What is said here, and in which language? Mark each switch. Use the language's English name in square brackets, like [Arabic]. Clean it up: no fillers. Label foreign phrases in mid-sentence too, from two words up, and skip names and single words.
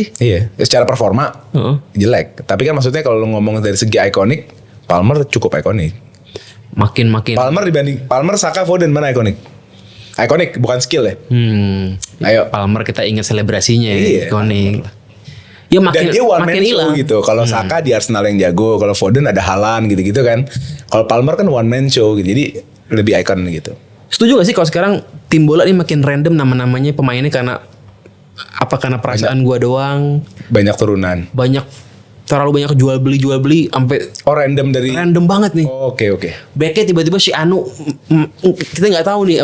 [Indonesian] Iya. Secara performa jelek. Tapi kan maksudnya kalau lu ngomong dari segi ikonik, Palmer cukup ikonik. Makin Palmer, Saka, Foden mana ikonik? Ikonik bukan skill ya. Ayo. Palmer kita ingat selebrasinya iya, ikonik. Ya makin dan dia [English] one man [Indonesian] hilang show gitu. Kalau Saka di Arsenal yang jago, kalau Foden ada Haaland gitu-gitu kan. Kalau Palmer kan [English] one man show [Indonesian] gitu. Jadi lebih ikon gitu. Setuju gak sih kalau sekarang tim bola ini makin random nama-namanya pemainnya karena perasaan gua doang, Banyak turunan. terlalu banyak jual beli sampai Random dari. random banget nih. Oh, oke. Backnya tiba-tiba si Anu, kita nggak tahu nih.